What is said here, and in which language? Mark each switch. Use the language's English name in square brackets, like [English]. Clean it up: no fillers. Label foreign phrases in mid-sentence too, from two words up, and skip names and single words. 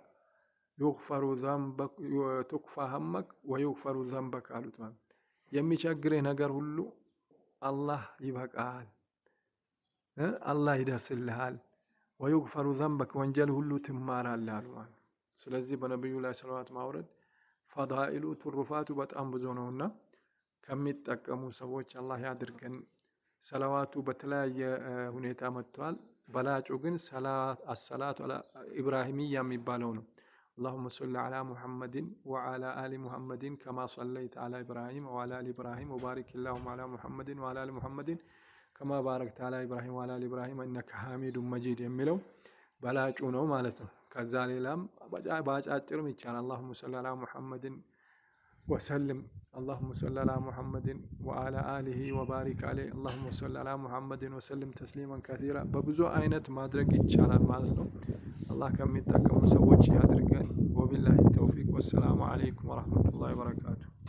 [Arabic] تكفى همك ويغفر ذنبك [Amharic] አሉት። ማለት የሚቸግርህ ነገር ሁሉ አላህ ይበቃል፣ አላህ ይደርስልሃል። [Arabic] ويغفر ذنبك [Amharic] ወንጀል ሁሉ ትማራለህ አሉ ማለት። ስለዚህ በነቢዩ ላይ ሰለዋት ማውረድ ፈዳኢሉ ትሩፋቱ በጣም ብዙ ነውና ከሚጠቀሙ ሰዎች አላህ ያድርገን። ሰለዋቱ በተለያየ ሁኔታ መጥቷል። በላጩ ግን [Arabic] الصلاة الإبراهيمية [Amharic] የሚባለው ነው። [Arabic] اللهم صل على محمد وعلى آل محمد كما صليت على إبراهيم وعلى آل إبراهيم وبارك اللهم على محمد وعلى آل محمد كما باركت على إبراهيم وعلى آل إبراهيم إنك حميد مجيد [Amharic] የሚለው በላጩ ነው ማለት ነው። ከዛ ሌላም ባጫጭርም ይቻላል። [Arabic] اللهم صل على محمد وسلم اللهم صل على محمد وعلى آله وبارك عليه اللهم صل على محمد وسلم تسليما كثيرا [Amharic] በብዙ አይነት ማድረግ ይቻላል ማለት ነው። አላህ ከሚጠቀሙ ሰዎች ያድርገን። [Arabic] وبالله توفيق والسلام عليكم ورحمة الله وبركاته።